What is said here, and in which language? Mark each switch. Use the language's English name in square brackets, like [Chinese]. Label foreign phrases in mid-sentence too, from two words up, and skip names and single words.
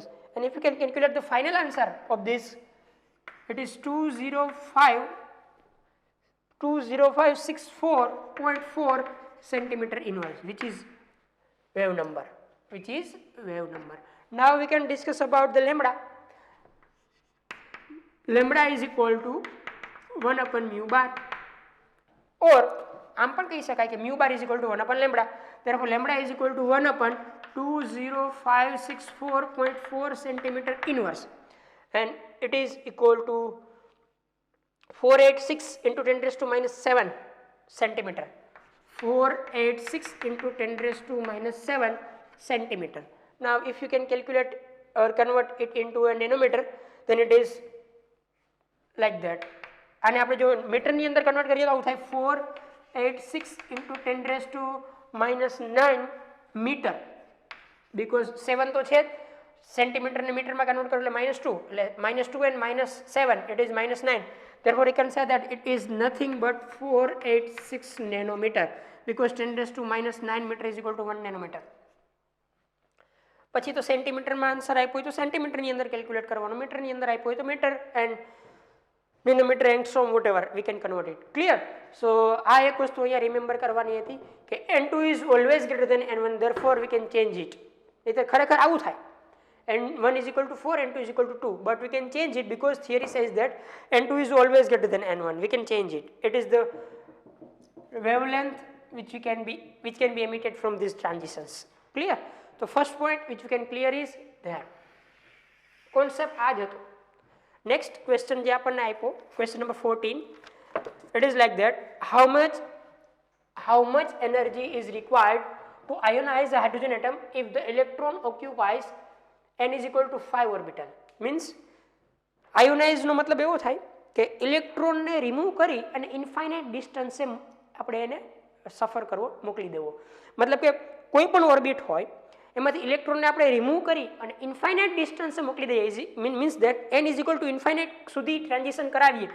[English] And if you can calculate the final answer of this, it is 20564.4 centimeter inverse, which is wave number. Now we can discuss about the lambda. Lambda is equal to 1 upon mu bar, or [Gujarati] આમ પણ કહી શકાય કે [English] mu bar is equal to 1 upon lambda. Therefore lambda is equal to 1 upon 20564.4 centimeter inverse, and it is equal to 486 into 10 raised to minus 7 centimeter. 486 into 10 raised to minus 7 centimeter. Now if you can calculate or convert it into a nanometer, then it is like that. [Gujarati] આને આપણે જો મીટરની અંદર કન્વર્ટ કરીએ તો આવું થાય [English] 486 into 10 raised to minus 9 meter, because [Gujarati] 7 તો છે જ, સેન્ટીમીટર ને મીટરમાં કન્વર્ટ કરો એટલે -2 એટલે [English] -2 and -7 it is -9. Therefore you can say that it is nothing but 486 nanometer because 10 raised to minus 9 meter is equal to 1 nanometer. [Gujarati] પછી તો સેન્ટીમીટરમાં આન્સર આપ્યો હોય તો સેન્ટીમીટરની અંદર કેલ્ક્યુલેટ કરવાનો, મીટરની અંદર આપ્યો હોય તો મીટર, [English] and nanometer, angstrom, whatever we can convert it. Clear? So [Gujarati] આ એક વસ્તુ અહીંયા રિમેમ્બર કરવાની હતી કે [English] n2 is always greater than n1, therefore we can change it. [Gujarati] એટલે ખરેખર આવું થાય, [English] n1 is equal to 4, n2 is equal to 2, but we can change it because theory says that n2 is always greater than n1. We can change it. It is the wavelength which can be emitted from these transitions. Clear? So first point which we can clear is there. [Gujarati] Concept આ જ હતો. [English] Next question [Gujarati] જે આપણને આપ્યો, [English] question number 14, it is like that: how much energy is required to ionize a hydrogen atom if the electron occupies n is equal to 5 orbital? [Gujarati] Means ionize નો મતલબ એવો થાય કે ઇલેક્ટ્રોન ને રિમૂવ કરી અને ઇન્ફાઇનાઇટ ડિસ્ટન્સે આપણે એને સફર કરવો, મોકલી દેવો. મતલબ કે કોઈ પણ ઓર્બિટ હોય એમાંથી ઇલેક્ટ્રોનને આપણે રિમૂવ કરી અને ઇન્ફાઇનાઇટ ડિસ્ટન્સે મોકલી દઈએ. [English] means that n is equal to infinite [Gujarati] સુધી ટ્રાન્ઝિશન કરાવીએ.